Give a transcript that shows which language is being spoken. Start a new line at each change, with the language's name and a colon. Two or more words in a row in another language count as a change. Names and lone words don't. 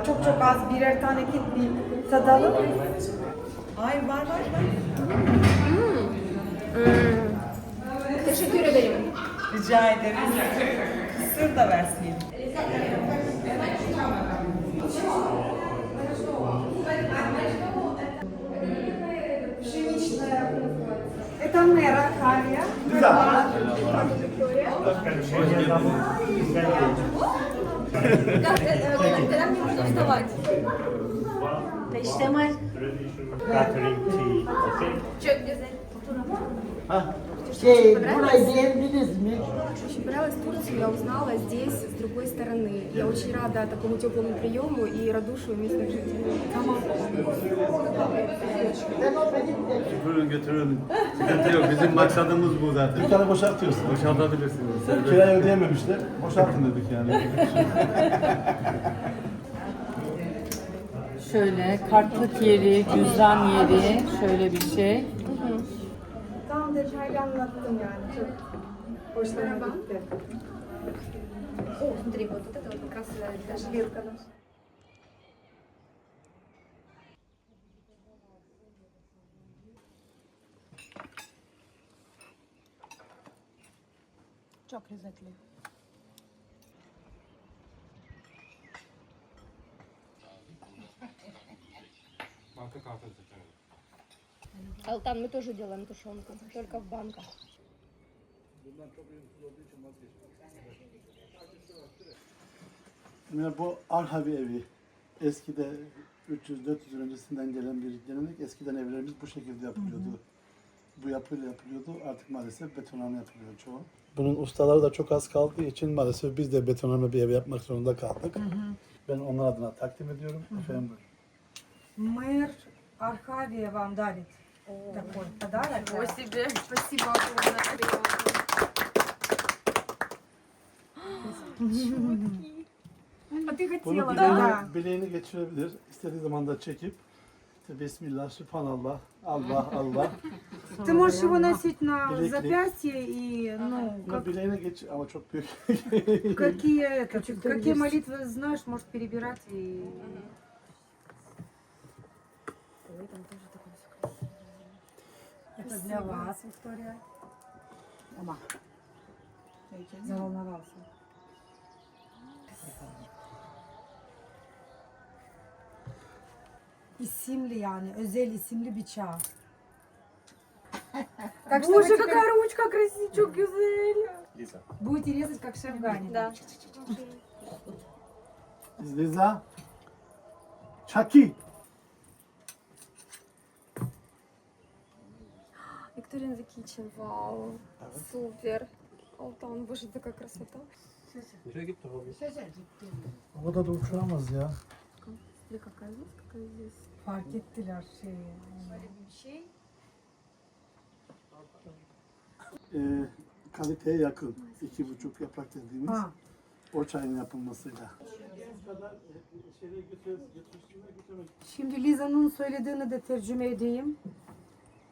Turkish: Çok çok az birer tane git bir tadalım. Hayır var. Teşekkür ederim. Rica ederiz. Kısır da versin.
Russian: Это мэра Хария. Когда мне нужно вставать?
Turkish: Çok güzel. burayı beğendiniz mi?
Russian: Очень понравилось Турцию, я узнала здесь с другой стороны. Я очень рада такому теплому приему и радушию местных жителей.
Turkish: Buyurun götürün. Sıkıntı yok. Bizim maksadımız bu zaten. Bir tane boşaltıyorsun. Boşaltabilirsiniz. Kirayı ödeyememişler. Boşaltın dedik yani. Şöyle kartlık yeri, cüzdan yeri, şöyle bir şey. Tam detaylı anlattım yani. Çok hoşlarına gitti.
Russian: О, смотри, вот это вот как раз даже вилка наша.
Turkish: Çok lezzetli.
Russian: Алтан, мы тоже делаем тушенку, только в банках.
Turkish: Yani bu Arhavi evi. Eskide 300-400 yıl öncesinden gelen bir gelenek. Eskiden evlerimiz bu şekilde yapılıyordu. Bu yapıyla yapılıyordu. Artık maalesef betonarme yapılıyor çoğu. Bunun ustaları da çok az kaldığı için maalesef biz de betonarme bir ev yapmak zorunda kaldık. Ben onlar adına takdim ediyorum. Efendim buyurun.
Russian: Мэр Архавия вам дарит такой подарок. себе. Спасибо огромное. А ты
Turkish: Bunu
Russian: хотела,
Turkish: bileğine,
Russian: да?
Turkish: bileğine geçirebilir. İstediği zaman da çekip işte Bismillah, Sübhanallah, Allah, Allah.
Russian: Ты можешь его носить на
Turkish: Bileklik.
Russian: запястье и, ну,
Turkish: Bunu bileğine geç ama çok büyük.
Russian: какие молитвы знаешь, можешь перебирать и... Это для вас, Виктория. Ома. Заволновался.
Turkish: İsimli yani, özel isimli bir çağ.
Russian: Так что Боже, вы какая ручка красивая,
Turkish: çok güzel.
Russian: будете резать как шеф Гани. Да. Liza, Chucky. Виктория
English: the kitchen,
Russian: вау. Супер. Алтан, боже, такая красота.
Turkish: O da uçuramaz ya.
Russian: Смотри, какая здесь, какая здесь.
Turkish: Fark ettiler şeyi. Kaliteye yakın. 2,5 yaprak dediğimiz Ha. o çayın yapılmasıyla. Şimdi Liza'nın söylediğini de tercüme edeyim.